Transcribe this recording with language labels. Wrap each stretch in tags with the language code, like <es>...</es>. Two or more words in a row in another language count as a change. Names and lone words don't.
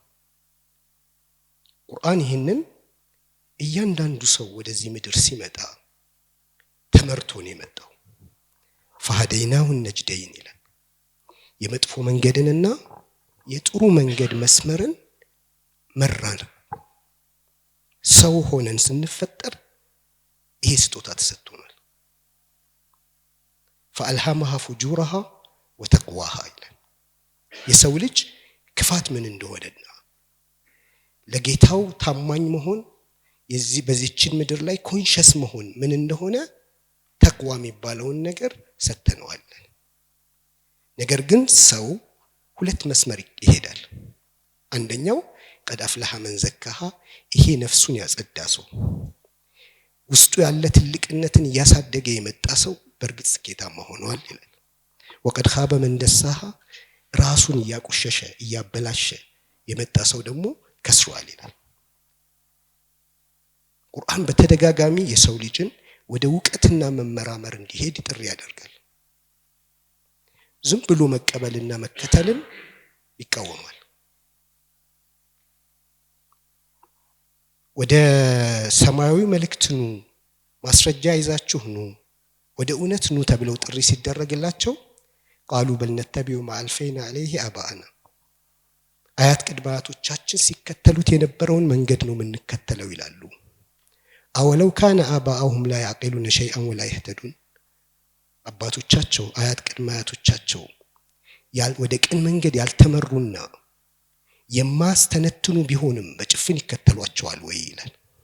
<am>ቁርአን ይሄንን እያንዳንዱ ሰው ወደዚህ ምድር ሲመጣ ተመርቶ ነው የመጣው።</am> <ar>فهديناه النجدين</ar> <am>ይላል። የመጥፎ መንገድንና የጥሩ መንገድ መስመርን መራን። ሰው ሆነን ስንፈጠር ይሄ ስጦታ ተሰጥቶናል።</am> <ar>فألهمها فجورها وتقواها</ar> <am>ይላል። የሰው ልጅ ክፋት ምን እንደሆነና ለጌታው ታማኝ መሆን በዚህችን ምድር ላይ ኮንሸስ መሆን ምን እንደሆነ ተቅዋ የሚባለውን ነገር ሰተነዋል። ነገር ግን ሰው ሁለት መስመር ይሄዳል። አንደኛው</am> <ar>قد أفلح من زكاها</ar> <am>ይሄ ነፍሱን ያጸዳ ሰው ውስጡ ያለ ትልቅነትን ያሳደገ የመጣ ሰው በርግጥ ስኬታማ ሆኗል ይላል።</am> <ar>وقد خاب من دساها</ar> <am>ራሱን ያቆሸሸ ያበላሸ የመጣ ሰው ደግሞ ከስሯል ይላል። ቁርአን በተደጋጋሚ የሰው ልጅን ወደ ዕውቀትና መመራመር እንዲሄድ ጥሪ ያደርጋል። ዝም ብሎ መቀበልና መከተልን ይቃወማል። ወደ ሰማያዊ መልእክት ኑ፣ ማስረጃ ይዛችሁ ኑ፣ ወደ እውነት ኑ ተብለው ጥሪ ሲደረግላቸው</am> <ar>قالوا بل نتبع ما ألفينا عليه آباءنا</ar> <am>አያት ቅድመ አያቶቻችን ሲከተሉት የነበረውን መንገድ ነው የምንከተለው ይላሉ።</am> <ar>أولو كان آباؤهم لا يعقلون شيئا ولا يهتدون</ar> <am>አባቶቻቸው አያት ቅድመ አያቶቻቸው ወደ ቅን መንገድ ያልተመሩና የማስተነትኑ ቢሆንም በጭፍን ይከተሏቸዋል ወይ ይላል።</am>